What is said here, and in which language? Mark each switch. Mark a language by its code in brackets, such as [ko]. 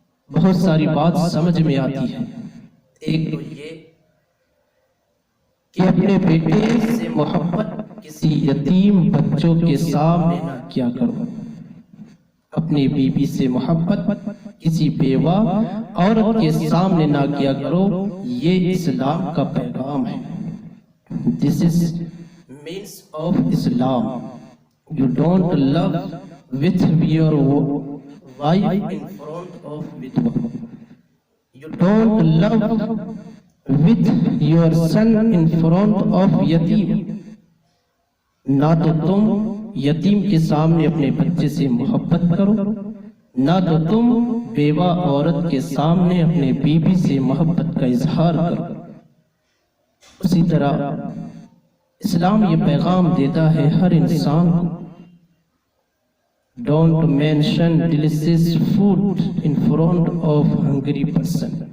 [ur] بہت ساری بات سمجھ میں آتی ہے۔ ایک تو یہ کہ اپنے بیٹے سے محبت کسی یتیم بچوں کے سامنے نہ کیا کرو، اپنی بیوی سے محبت کسی بیوہ عورت کے سامنے نہ کیا کرو، یہ اسلام کا پیغام ہے۔ [en] This is means of Islam. You don't love with your wife in front of widowed. You don't love with your son in front of yatim. [ur] نہ تو تم یتیم کے سامنے اپنے بچے سے محبت کرو، نہ تو تم بیوہ عورت کے سامنے اپنے بیوی سے محبت کا اظہار کرو۔ اسی طرح اسلام یہ پیغام دیتا ہے ہر انسان کو [en] Don't mention delicious food in front of hungry person.